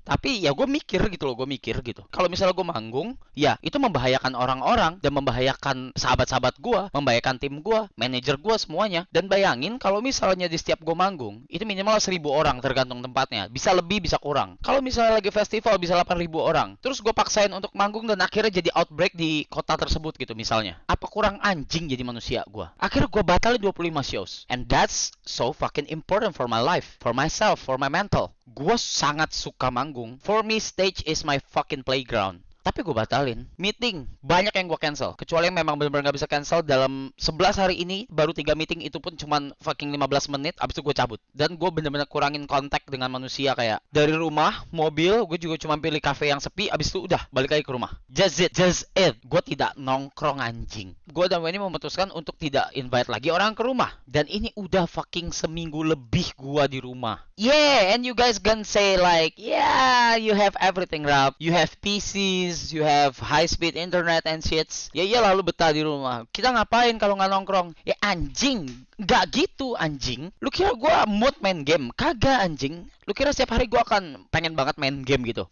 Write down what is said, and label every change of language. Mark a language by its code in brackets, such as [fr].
[id] Tapi ya gue mikir gitu loh, gue mikir gitu. Kalau misalnya gue manggung, ya itu membahayakan orang-orang dan membahayakan sahabat-sahabat gue, membahayakan tim gue, manajer gue semuanya. Dan bayangin kalau misalnya di setiap gue manggung, itu minimal 1.000 orang tergantung tempatnya. Bisa lebih, bisa kurang. Kalau misalnya lagi festival bisa 8.000 orang. Terus gue paksain untuk manggung dan akhirnya jadi outbreak di kota tersebut gitu misalnya. Apa kurang anjing jadi manusia gue? Akhirnya gue batalin 25 shows. [en] And that's so fucking important for my life, for myself, for my mental. [id] Gue sangat suka manggung. [en] For me, stage is my fucking playground. [id] Tapi gue batalin. Meeting, banyak yang gue cancel. Kecuali yang memang benar-benar gak bisa cancel. Dalam 11 hari ini, baru 3 meeting. Itu pun cuman fucking 15 menit. Abis itu gue cabut. Dan gue benar-benar kurangin kontak dengan manusia. Kayak dari rumah, mobil, gue juga cuma pilih cafe yang sepi. Abis itu udah, balik lagi ke rumah. [en] Just it. [id] Gue tidak nongkrong anjing. Gue dan Wendy memutuskan untuk tidak invite lagi orang ke rumah. Dan ini udah fucking seminggu lebih gue di rumah. [en] Yeah, and you guys gonna say like, yeah, you have everything, Rap. You have PCs, you have high-speed internet and shits. [id] Ya iya lalu betah di rumah. Kita ngapain kalau nggak nongkrong? Ya anjing, nggak gitu anjing. Lu kira gue mood main game? Kagak anjing. Lu kira setiap hari gue akan pengen banget main game gitu?